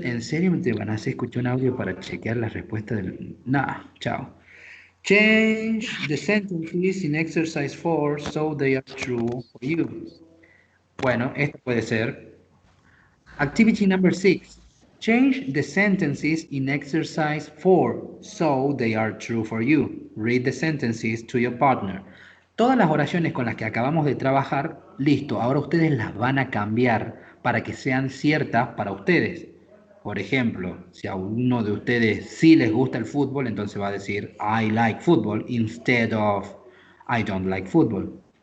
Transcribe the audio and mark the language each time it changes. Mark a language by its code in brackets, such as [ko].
[es] ¿En serio te van a hacer escuchar un audio para chequear la respuesta del...? Nah, chao. [en] Change the sentences in exercise 4 so they are true for you. [es] Bueno, esto puede ser. Activity number 6. [en] Change the sentences in exercise 4 so they are true for you. Read the sentences to your partner. [es] Todas las oraciones con las que acabamos de trabajar, listo, ahora ustedes las van a cambiar para que sean ciertas para ustedes. Por ejemplo, si a uno de ustedes sí les gusta el fútbol, entonces va a decir I like football instead of I don't like football.